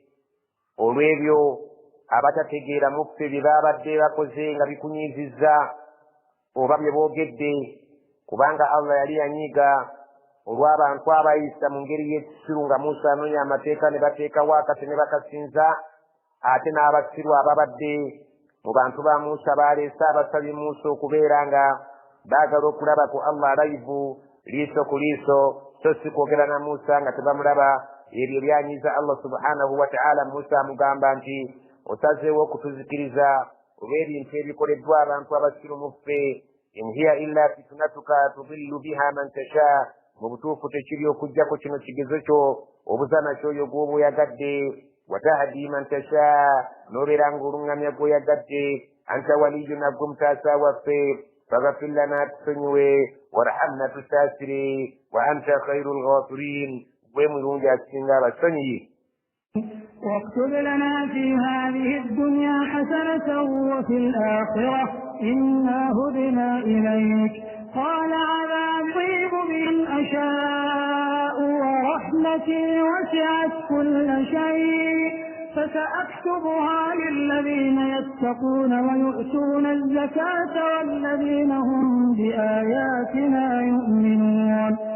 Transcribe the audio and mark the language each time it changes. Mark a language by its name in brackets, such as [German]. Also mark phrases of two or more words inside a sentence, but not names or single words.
[Ganda] olw'ebyo abatategeera mu ffe bye baabadde bakoze nga bikunyiizizza oba bye boogedde, kubanga Allah yali yanyiiga olw'abantu abayisa mu ngeri y'ekisiru nga Musa anoonya amateeka ne bateekawo akate ne bakasinza, ate n'abasiru ababadde mu bantu ba Musa baleese abasabye Musa okubeera nga baagala okulaba ku Allah alayvu liiso ku liiso, so si kwogera na Musa nga tebamulaba. Ebyo byanyiiza Allah [Arabic] سبحانه وتعالى. [Ganda] Musa amugamba nti osazeewo okutuzikiriza olw'ebintu ebikoleddwa abantu abasiru mu ffe, [Arabic] إن هي إلا فتنتك تضل بها من تشاء, [Ganda] mu butuufu tekiri okuggyako kino kigezo kyo obuza nakyo oyo gw'oba oyagadde, [Arabic] وتهدي من تشاء, [Ganda] n'obeera ng'oluŋŋamya gw'oyagadde, [Arabic] أنت ولينا [Ganda] ggwe mutaasa waffe, [Arabic] فاغفر لنا [Ganda] tusonyiwe, warhamna tusaasire, [Arabic] وأنت خير الغافرين, [Ganda] gwe mulungi asinga abasonyiyi. [Arabic] واكتب لنا في هذه الدنيا حسنة وفي الآخرة إنا هدنا إليك قال عذابي بمن أشاء ورحمتي وسعت كل شيء فسأكتبها للذين يتقون ويؤتون الزكاة والذين هم بآياتنا يؤمنون.